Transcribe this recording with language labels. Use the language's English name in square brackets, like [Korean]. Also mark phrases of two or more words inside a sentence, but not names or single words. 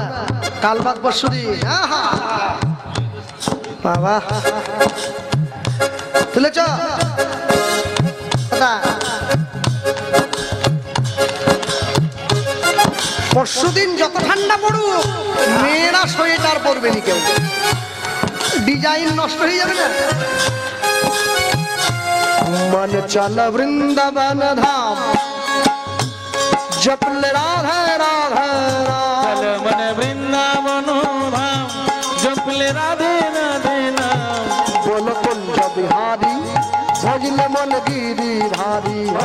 [Bangla] কাল বাদ পরশু দিন বাবা তুলেছ পরশুদিন যত ঠান্ডা পড়ুক, মেয়েরা সোয়েটার পরবে নি, কেউ ডিজাইন নষ্ট হয়ে যাবে না। [Hindi] मन चल वृंदावन धाम, जपले राधे राधे चल मन वृंदावन धाम, जपले राधे राधे नाम, बोल कुंज बिहारी, भजले मन गिरिधारी।